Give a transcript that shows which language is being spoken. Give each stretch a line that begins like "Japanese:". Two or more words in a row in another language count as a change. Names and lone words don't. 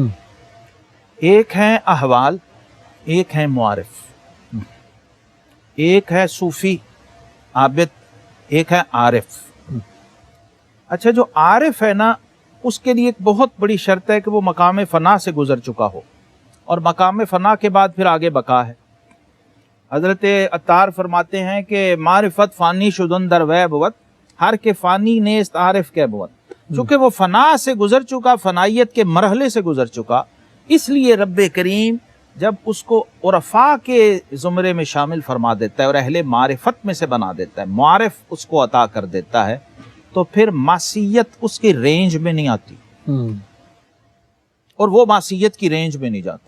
Urdu: ایک ہے احوال، ایک ہے معارف، ایک ہے صوفی عابد، ایک ہے عارف. اچھا، جو عارف ہے نا، اس کے لیے ایک بہت بڑی شرط ہے کہ وہ مقام فنا سے گزر چکا ہو، اور مقام فنا کے بعد پھر آگے بقا ہے. حضرت عطار فرماتے ہیں کہ
Persian: معرفت فانی شدن در وے بود، ہر کے فانی نیست عارف کے بود.
Urdu: چونکہ وہ فنا سے گزر چکا، فنائیت کے مرحلے سے گزر چکا، اس لیے رب کریم جب اس کو عرفاء کے زمرے میں شامل فرما دیتا ہے اور اہل معرفت میں سے بنا دیتا ہے، معارف اس کو عطا کر دیتا ہے، تو پھر معصیت اس کی رینج میں نہیں آتی، اور وہ معصیت کی رینج میں نہیں جاتا.